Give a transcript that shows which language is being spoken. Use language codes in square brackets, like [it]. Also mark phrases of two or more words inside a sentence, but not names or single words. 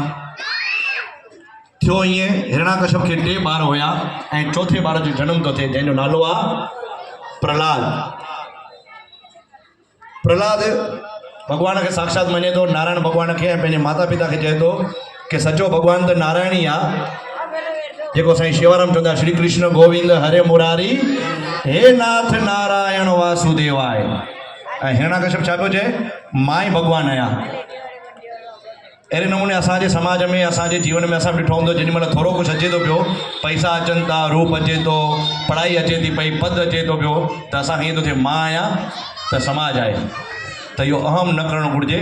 [sd] थियो ईअं, हिरणाकश्यप खे 2 ॿार हुया ऐं चौथे ॿार जो जनम थो थिए, जंहिंजो नालो आहे प्रहलाद। प्रहलाद भॻवान खे साक्षात मञे थो, नारायण भॻवान खे, ऐं पंहिंजे माता पिता खे चए थो कि सचो भॻवान त नारायण ई आहे, जेको साईं शेवाराम चवंदा, [sa] श्री कृष्ण गोविंद हरे मुरारी, हे नाथ नारायण वासुदेवाय। [sd] ऐं हिरणाकश्यप छा पियो चए? मां ई भॻवान आहियां। अहिड़े नमूने असांजे समाज में, असांजे जीवन में असां ॾिठो हूंदो, जेॾी महिल थोरो कुझु अचे थो पियो, पैसा अचनि था, रूप अचे थो, पढ़ाई अचे थी पई, पद अचे थो पियो, त असांखे ईअं थो थिए मां आहियां त समाज आहे, त इहो अहम न करणु घुरिजे।